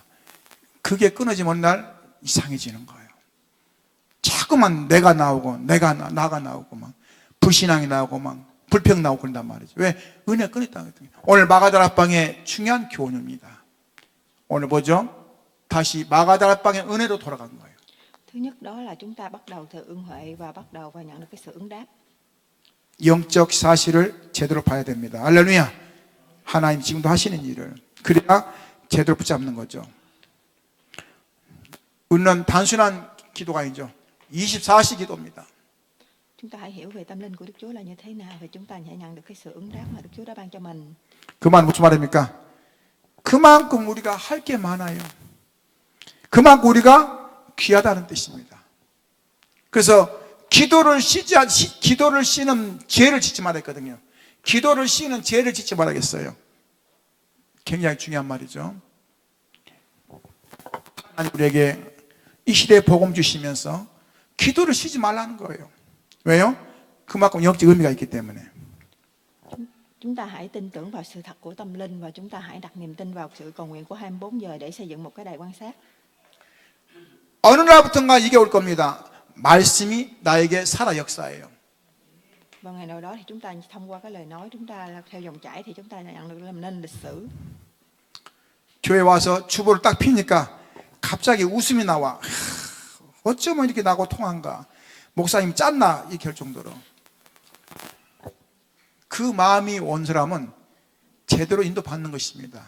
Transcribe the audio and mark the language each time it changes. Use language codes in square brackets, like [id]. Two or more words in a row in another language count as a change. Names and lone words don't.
[ko] 그게 끊어지면 어느 날 이상해지는 거예요. 자꾸만 내가 나오고 나가 나오고 막 불신앙이 나오고 막 불평 나오고 그런단 말이죠. 왜? 은혜 끊었다는 거예요. 오늘 마가다락방의 중요한 교훈입니다. 오늘 뭐죠? 다시 마가다락방의 은혜로 돌아간 거예요. [vi] Thứ nhất đó là chúng ta bắt đầu từ ơn huệ và bắt đầu và nhận được cái sự ứng đáp. [ko] 영적 사실을 제대로 봐야 됩니다. 할렐루야. 하나님 지금도 하시는 일을 그래야 제대로 붙잡는 거죠. 우리는 단순한 기도가 아니죠. 24시 기도입니다. [vi] Chúng ta hãy hiểu về tâm linh của Đức Chúa là như thế nào và chúng ta sẽ nhận được cái sự ứng đáp mà Đức Chúa đã ban cho mình. [ko] 그 말 무슨 말입니까? 그만큼 우리가 할 게 많아요. 그만큼 우리가 귀하다는 뜻입니다. 그래서 기도를 씌는 죄를 짓지 말았거든요. 기도를 씌는 죄를 짓지 말아야겠어요. 굉장히 중요한 말이죠. 하나님 우리에게 이 시대에 복음 주시면서 기도를 쉬지 말라는 거예요. 왜요? 그만큼 영적 의미가 있기 때문에. [vi] Chúng ta hãy tin tưởng vào sự thật của tâm linh và chúng ta hãy đặt niềm tin vào sự cầu nguyện của 24 giờ để xây dựng một cái đài quan sát. [ko] 어느 날부턴가 이게 올 겁니다. 말씀이 나에게 살아 역사예요. [vi] Vào ngày nào đó thì chúng ta thông qua cái lời nói chúng ta theo dòng chảy thì chúng ta nhận được làm nên lịch sử. [ko] 교회 와서 주보를 딱 피니까 갑자기 웃음이 나와. 어쩌면 이렇게 나하고 통한가. 목사님 짰나 이렇게 할 정도로. 그 마음이 온 사람은 제대로 인도받는 것입니다.